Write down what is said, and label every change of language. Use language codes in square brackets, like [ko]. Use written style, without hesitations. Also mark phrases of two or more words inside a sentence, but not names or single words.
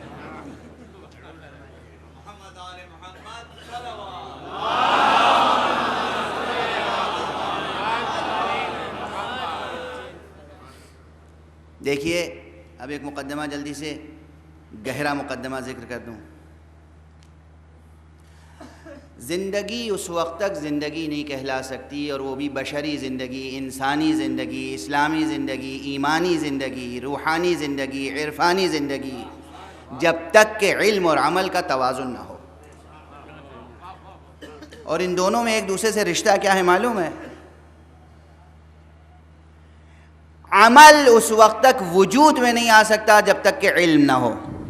[ur] دیکھیے اب ایک مقدمہ جلدی سے گہرا مقدمہ ذکر کر دوں. زندگی اس وقت تک زندگی نہیں کہلا سکتی، اور وہ بھی بشری زندگی، انسانی زندگی، اسلامی زندگی، ایمانی زندگی، روحانی زندگی، عرفانی زندگی، جب تک کہ علم اور عمل کا توازن نہ ہو. اور ان دونوں میں ایک دوسرے سے رشتہ کیا ہے معلوم ہے؟ عمل اس وقت تک وجود میں نہیں آ سکتا جب تک کہ علم نہ ہو.